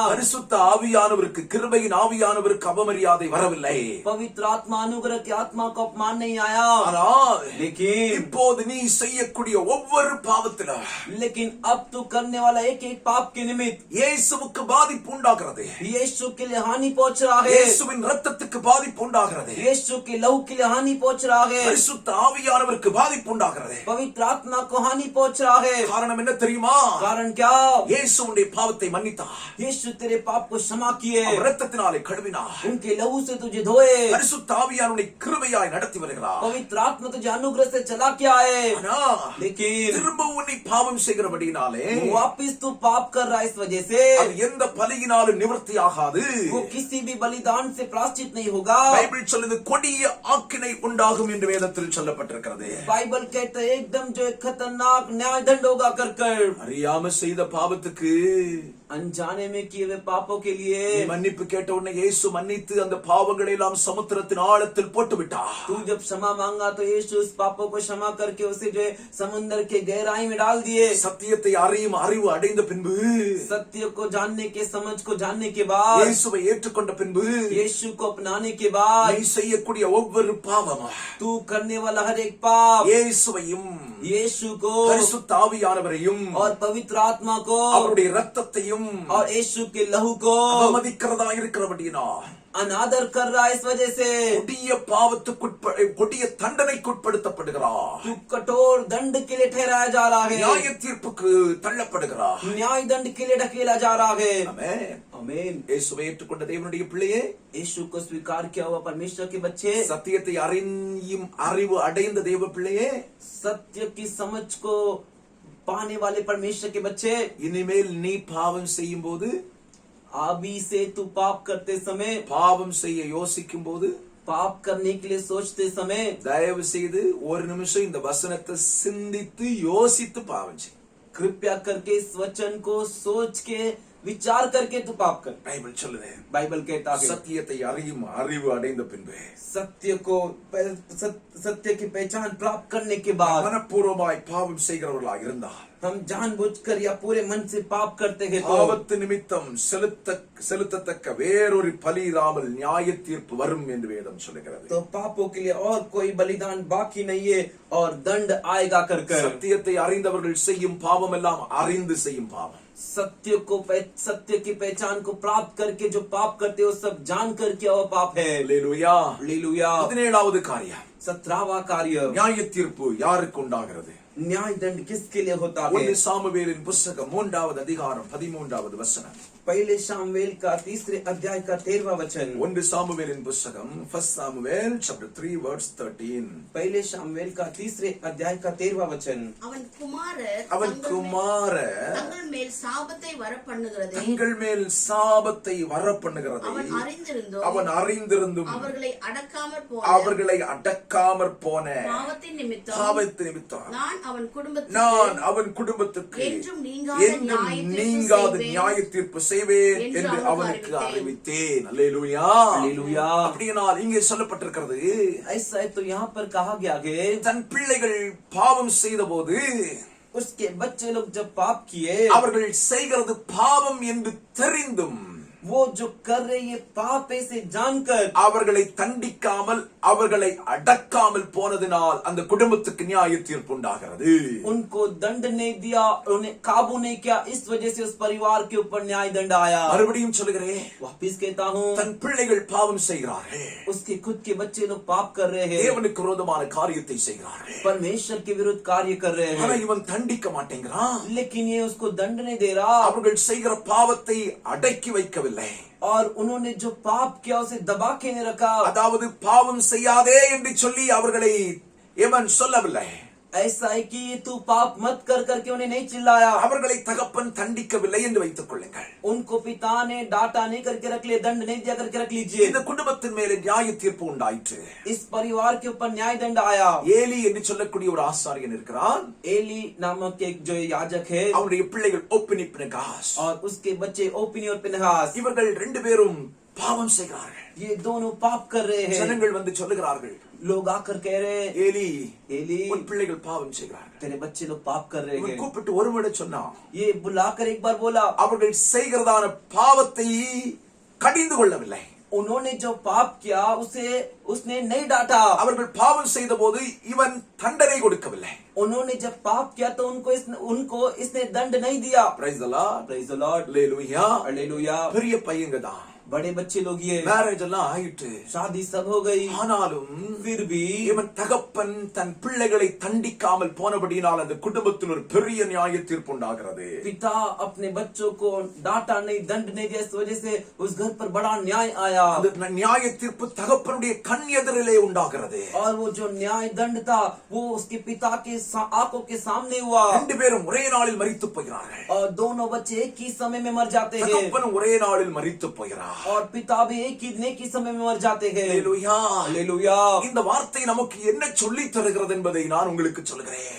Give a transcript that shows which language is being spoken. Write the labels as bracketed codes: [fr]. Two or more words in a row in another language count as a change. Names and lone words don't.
[ta] பரிசுத்த ஆவியானவருக்கு, கிருபையின் ஆவியானவருக்கு அவமரியாதை வரவில்லை. [hi] पवित्र आत्मा अनुग्रह की आत्मा को अपमान नहीं आया। [ta] ஆனால் [hi] लेकिन [ta] இப்போது நீ செய்யக்கூடிய ஒவ்வொரு பாவத்திலும் [hi] अब तू करने वाला एक एक पाप के निमित्त [ta] இயேசுவுக்கு பாதிப்பு உண்டாகிறது. [hi] यीशु के लिए हानि पहुंच रहा है। [ta] இயேசுவின் ரத்தத்துக்கு பாதிப்பு உண்டாகிறது. [hi] यीशु के लहू के लिए हानि पहुंच रहा है। [ta] பரிசுத்த ஆவியானவருக்கு பாதிப்பு உண்டாகிறது. [hi] पवित्र आत्मा को हानि पहुंच रहा है। [ta] காரணம் என்ன தெரியுமா? [hi] कारण क्या? [ta] இயேசு உன்னுடைய பாவத்தை மன்னித்தார். [hi] यीशु तेरे पाप को क्षमा किए, [ta] அவர் ரத்தத்தினாலே கழுவினார். [hi] उनके लहू से तुझे धोए। [ta] பரிசுத்த ஆவியானவர் உன்னை கிருபையாய் நடத்தி வருகிறார். [hi] पवित्र आत्मा तुझे अनुग्रह से चला के आए। लेकिन [ta] திரும்ப உன்னை பாவம் செய்கிறபடியினாலே [hi] वापिस तू पाप कर रहा है, इस वजह से [ta] அது எந்த பலியினாலும் நிவர்த்தி ஆகாது. [hi] वो किसी भी बलिदान से प्रायश्चित नहीं होगा। [ta] பைபிள் சொல்லுது கொடிய ஆக்கினை உண்டாகும் என்று வேதத்தில் சொல்லப்பட்டிருக்கிறது. [hi] बाइबल कहता है एकदम जो एक खतरनाक न्याय दंड होगा कर [ta] அறியாம செய்த பாவத்துக்கு [hi] अनजाने में किए हुए पापों के लिए [ta] நீ மன்னிப்பு கேட்ட உடனே இயேசு மன்னித்து அந்த பாவங்களை எல்லாம் சமுத்திரத்தின் ஆழத்தில் போட்டு விட்டார். [hi] तू जब क्षमा मांगा तो यीशु उस पापों को क्षमा करके उसे जो है समुद्र के गहराई में डाल दिए। [ta] சத்தியத்தை அறிவு அடைந்த பின்பு, [hi] सत्य को जानने के, समझ को जानने के बाद, [ta] இயேசுவை ஏற்றுக்கொண்ட பின்பு, [hi] यीशु को अपनाने के बाद, [ta] நீ செய்யக்கூடிய ஒவ்வொரு பாவமும், [hi] तू करने वाला हर एक पाप [ta] இயேசுவையும் [hi] यीशु को [ta] பரிசுத்த ஆவியானவரையும் [hi] और पवित्र आत्मा को [ta] அவருடைய ரத்தத்தையும் [hi] और यीशु के लहू को [ta] அவமதிக்கிறதா இருக்கிறபடியினால் [hi] अनादर कर रहा है। इस वजह से [ta] கொடிய கொடிய தண்டனைக்குட்படுத்தப்படுகிறார். [hi] तू कठोर दंड के लिए ठहराया जा रहा है, [ta] நியாய தீர்ப்புக்கு தள்ளப்படுகிறார். [hi] न्याय दंड के लिए ढकेला जा रहा है। [ta] ஆமென். [hi] आमीन। [ta] இயேசுவை ஏற்றுக்கொண்ட தேவனுடைய பிள்ளையே, [hi] यीशु को स्वीकार किया हुआ परमेश्वर के बच्चे, [ta] சத்தியத்தை அறிவு அடைந்த தேவ பிள்ளையே, [hi] सत्य की समझ को पाने वाले परमेश्वर के बच्चे, [ta] இனிமேல் நீ பாவம் செய்யும் போது, [hi] अभी से तू पाप करते समय, [ta] பாவம் செய்ய யோசிக்கும் போது, [hi] पाप करने के लिए सोचते समय, [ta] தயவு செய்து ஒரு நிமிஷம் இந்த வசனத்தை சிந்தித்து யோசித்து பாவம் செய். [hi] कृपया करके इस वचन को सोच के विचार करके तू पाप कर। [ta] பைபிள் சொல்லுது, [hi] बाइबल कहता है [ta] சத்தியத்தை அறிவு அடைந்த பின்பு, [hi] सत्य की पहचान प्राप्त करने के बाद [ta] மனப்பூர்வமாய் பாவம் செய்கிறவர்களாக இருந்தால், [hi] हम जानबूझकर या पूरे मन से पाप करते हैं तो [ta] பாவத்து நிமித்தம் செலுத்தத்தக்க வேறொரு பலி இராமல் நியாய தீர்ப்பு வரும் என்று வேதம் சொல்லுகிறது. [hi] तो पापों के लिए और कोई बलिदान बाकी नहीं है और दंड आएगा कर [ta] சத்தியத்தை அறிந்தவர்கள் செய்யும் பாவம் எல்லாம் அறிந்து செய்யும் பாவம். [hi] सत्य की पहचान को प्राप्त करके जो पाप करते हो सब जान कर किया हुआ पाप है। [ta] அல்லேலூயா. [hi] हालेलुया। [ta] 17வது காரியம், [hi] 17वां कार्य, [ta] நியாய தீர்ப்பு யாருக்கு உண்டாகிறது? [hi] न्याय दंड किसके लिए होता है? [ta] 1 சாமுவேலின் புத்தகம் 3வது அதிகாரம் 13வது வசனம். [hi] पहले शामुएल का 3 अध्याय का 13वां वचन। [ta] 1 சாமுவேலின் புத்தகம், [en] 1 Samuel chapter 3 verse 13. [hi] पहले शामुएल का 3 अध्याय का 13वां वचन। [ta] அவன் குமாரர் குமாரர் தங்கள் மேல் சாபத்தை வரப்பண்ணுகிறதை தங்கள் மேல் சாபத்தை வரப்பண்ணுகிறதை அவன் அறிந்திருந்தும் அவர்களை அடக்காமற் போன பாவத்தின் நிமித்தம் நான் அவன் குடும்பத்துக்கு என்றும் நீங்காத நியாய தீர்ப்பு செய்வேன் என்று அவனுக்கு அறிவித்தேன். அல்லேலூயா. [hi] हालेलुया। [ta] அப்படினால் இங்கே சொல்லப்பட்டிருக்கிறது, [hi] ऐसा है तो यहाँ पर कहा गया है [ta] தன் பிள்ளைகள் பாவம் செய்த போது [hi] उसके बच्चे लोग जब पाप किए, [ta] அவர்கள் செய்கிறது பாவம் என்று தெரிந்தும் [hi] वो जो कर रहे ये पाप ऐसे जानकर [ta] அவர்களை தண்டிக்காமல் அவர்களை அடக்காமல் போனதினால் அந்த குடும்பத்துக்கு நியாய தீர்ப்பு உண்டாகிறது. [hi] उनको दंड नहीं दिया, उन्हें काबू नहीं किया, इस वजह से उस परिवार के ऊपर न्याय दंड आया। [ta] மறுபடியும் சொல்லுகிறேன், [hi] वापिस कहता हूँ, [ta] தன் பிள்ளைகள் பாவம் செய்கிறார்கள், [hi] उसके खुद के बच्चे लोग पाप कर रहे हैं, [ta] தேவனுக்கு விரோதமான காரியத்தை செய்கிறார்கள். [hi] परमेश्वर के विरुद्ध कार्य कर रहे [ta] ஆனா [hi] हैं, [ta] இவன் தண்டிக்க மாட்டேங்கிறான். [hi] लेकिन ये उसको दंड नहीं दे रहा, [ta] அவர்கள் செய்கிற பாவத்தை அடக்கி வைக்கவில்லை. விடவில்லை. [hi] और उन्होंने जो पाप किया उसे दबा के नहीं रखा. [ta] அதாவது பாவம் செய்யாதே என்று சொல்லி அவர்களை எவன் சொல்லவில்லை. [hi] ऐसा है कि तू पाप मत कर करके उन्हें नहीं चिल्लाया. [ta] அவர்களை தகப்பன் தண்டிக்கவில்லை என்று வைத்துக் கொள்ளுங்கள். [hi] उनको पिता ने डांटा नहीं करके रख लिए, दंड नहीं दिया करके रख लीजिए. [ta] இந்த குடும்பத்தின் மேலே நியாய தீர்ப்பு உண்டாயிற்று. [hi] इस परिवार के ऊपर न्याय दंड आया. [ta] ஏலி என்று சொல்லக்கூடிய ஒரு ஆசாரியன் இருக்கிறான். [hi] एली नामक एक जो याजक है [ta] அவருடைய பிள்ளைகள் ஓப்னி பினகாஸ் [hi] और उसके बच्चे ओपनी और पिनहास, [ta] இவர்கள் ரெண்டு பேரும் பாவம் செய்கிறார்கள். [hi] ये दोनों पाप कर रहे हैं. [ta] ஜனங்கள் வந்து சொல்லுகிறார்கள், [hi] लोग आकर कह रहे हैं, [ta] ஏலி [hi] एली [ta] உன் பிள்ளைகள் பாவம் செய்கிறார்கள். [hi] तेरे बच्चे लोग पाप कर रहे [ta] இவன் [hi] हैं. [ta] கூப்பிட்டு ஒரு முறை சொன்னான், [hi] ये बुलाकर एक बार बोला. [ta] அவர்கள் செய்கிறதான பாவத்தை கடிந்து கொள்ளவில்லை. [hi] उन्होंने जो पाप किया उसे उसने नहीं डांटा. [ta] அவர்கள் பாவம் செய்த போது இவன் தண்டனை கொடுக்கவில்லை. [hi] उन्होंने जब पाप किया तो उनको इसने दंड नहीं दिया. [en] Praise the Lord. Praise the Lord. Hallelujah. Hallelujah. [ta] பெரிய பையங்க தான், [hi] बड़े बच्चे लोग ये [ta] மேரேஜ் எல்லாம் ஆயிட்டு, [hi] शादी सब हो गई. [ta] ஆனாலும் [hi] फिर भी [ta] இவன் தகப்பன் தன் பிள்ளைகளை தண்டிக்காமல் போனபடியினால் அந்த குடும்பத்தில் ஒரு பெரிய நியாய தீர்ப்பு உண்டாகிறது. [hi] पिता अपने बच्चों को डांटा नहीं, दंड नहीं दिया, इस वजह से उस घर पर बड़ा न्याय आया. [ta] அந்த நியாய தீர்ப்பு தகப்பனுடைய கண் எதிரிலே உண்டாகிறது. [hi] और वो जो न्याय दंड था वो उसके पिता के आंखों के सामने हुआ. [ta] ரெண்டு பேரும் ஒரே நாளில் மரித்து போகிறார்கள். [hi] और दोनों बच्चे एक ही समय में मर जाते हैं. [ta] தகப்பன் ஒரே நாளில் மரித்து போகிறார். [hi] और पिता भी एक ही समय में मर जाते हैं. [en] Hallelujah. [hi] हालेलुया. [ta] இந்த வார்த்தை நமக்கு என்ன சொல்லி தருகிறது என்பதை நான் உங்களுக்கு சொல்கிறேன்.